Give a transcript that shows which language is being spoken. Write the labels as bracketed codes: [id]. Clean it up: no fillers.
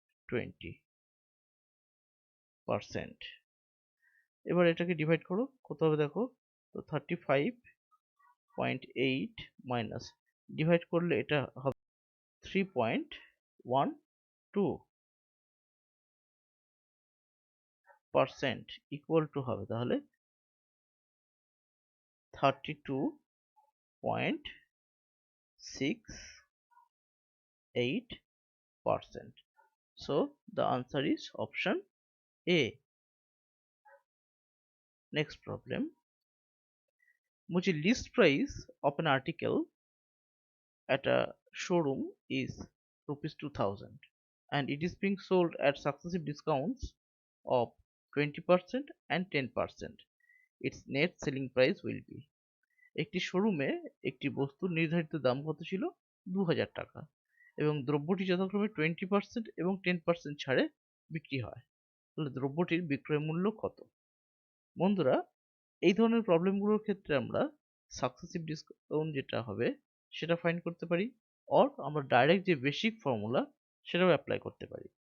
[bn] 20%। এবার এটাকে ডিভাইড করো, কত হবে দেখো, তো 35.8 মাইনাস ডিভাইড করলে এটা হবে 3.12% ইকুয়াল টু হবে তাহলে 32.68%. [en] So the answer is option A. Next problem. Which list price of an article at a showroom is rupees 2000 and it is being sold at successive discounts of 20% and 10%. Its net selling price will be. [bn] একটি শোরুমে একটি বস্তুর নির্ধারিত দাম কত ছিল, 2000 টাকা, এবং দ্রব্যটি যথাক্রমে 20% এবং 10% ছাড়ে বিক্রি হয়, তাহলে দ্রব্যটির বিক্রয় মূল্য কত? বন্ধুরা, এই ধরনের প্রবলেমগুলোর ক্ষেত্রে আমরা সাকসেসিভ ডিসকাউন্ট যেটা হবে সেটা ফাইন্ড করতে পারি, অর আমরা ডাইরেক্ট যে বেসিক ফর্মুলা সেটাও অ্যাপ্লাই করতে পারি।